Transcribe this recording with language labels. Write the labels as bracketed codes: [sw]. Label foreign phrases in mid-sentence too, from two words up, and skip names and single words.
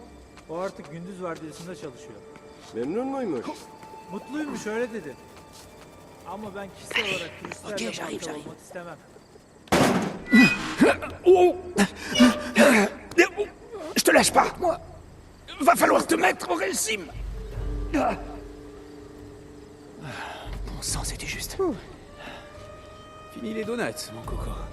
[tr] O artık gündüz vardiyasında çalışıyor. Memnun muymuş? Mutluymuş öyle dedi. Ama ben kişisel olarak turistlerle [fr] okey, j'arrive, [tr] muhatap [fr] j'arrive. [tr] olmak istemem. [fr] Je te lâche pas, moi. Va falloir te mettre au régime. Bon sang, c'était juste. Fini les donuts, mon coco.